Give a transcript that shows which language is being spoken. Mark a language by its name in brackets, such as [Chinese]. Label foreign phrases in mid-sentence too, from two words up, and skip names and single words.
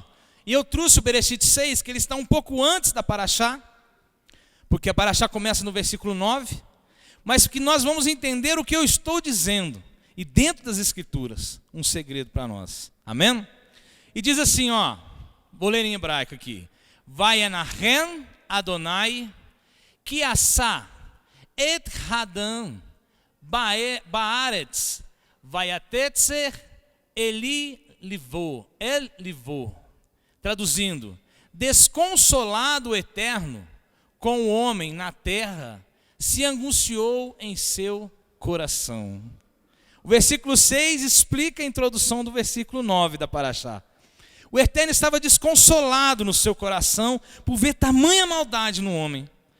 [Portuguese] E eu trouxe o Bereshit 6, que ele está um pouco antes da paraxá, porque a paraxá começa no versículo 9, mas que nós vamos entender o que eu estou dizendo, e dentro das escrituras, um segredo para nós, amém? E diz assim, ó, vou ler em hebraico aqui, [Hebrew] וינחם אדני, כי עשה את האדם בארץ, ויתעצב אל לבו, אל לבו. [Portuguese] Traduzindo, desconsolado o Eterno com o homem na terra, se angustiou em seu coração. O versículo 6 explica a introdução do versículo 9 da paraxá. O Eterno estava desconsolado no seu coração por ver tamanha maldade no homem.